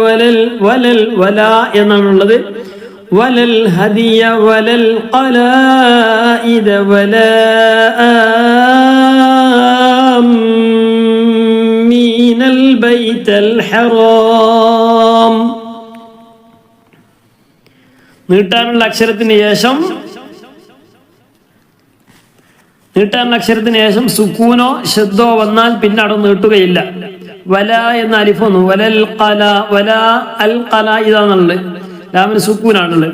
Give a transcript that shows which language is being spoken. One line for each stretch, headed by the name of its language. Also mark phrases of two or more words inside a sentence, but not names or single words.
Arabic: ولا الهدي ولا القلائد ولا آمين البيت الحرام.
Malayalam: നീട്ടാനുള്ള അക്ഷരത്തിന് ശേഷം സുക്കൂനോ ശബ്ദോ വന്നാൽ പിന്നെ അവിടെ നീട്ടുകയില്ല. വല എന്ന അലിഫ് വന്നു. വലൽ ഖല, വല അൽ ഖല ഇതാണുള്ളത്, ലാമിന് സുക്കൂനാണുള്ളത്.